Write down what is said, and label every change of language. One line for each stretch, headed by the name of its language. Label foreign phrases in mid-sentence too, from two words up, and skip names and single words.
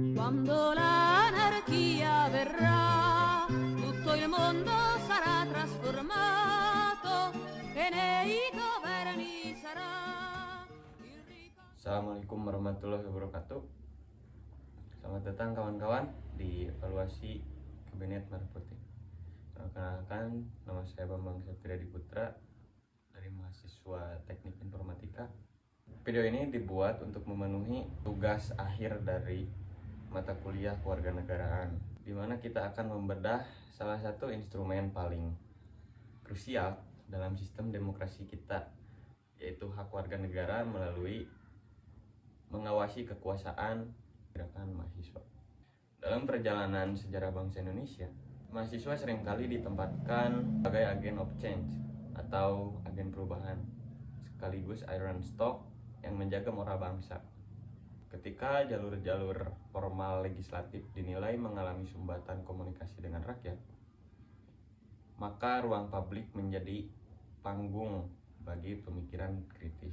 Italian: Quando l'anarchia verrà, tutto il mondo sarà trasformato e nei governi sarà il ricordo.
Arabic: Assalamualaikum warahmatullahi wabarakatuh.
Indonesian: Selamat datang kawan-kawan di evaluasi Kabinet Merah Putih. Perkenalkan, nama saya Bambang Septriadi Putra dari mahasiswa Teknik Informatika. Video ini dibuat untuk memenuhi tugas akhir dari mata kuliah kewarganegaraan, di mana kita akan membedah salah satu instrumen paling krusial dalam sistem demokrasi kita, yaitu hak warga negara melalui mengawasi kekuasaan gerakan mahasiswa. Dalam perjalanan sejarah bangsa Indonesia, mahasiswa seringkali ditempatkan sebagai
English: agen of change
Indonesian: atau agen perubahan, sekaligus
English: iron stock
Indonesian: yang menjaga moral bangsa. Ketika jalur-jalur formal legislatif dinilai mengalami sumbatan komunikasi dengan rakyat, maka ruang publik menjadi panggung bagi pemikiran kritis.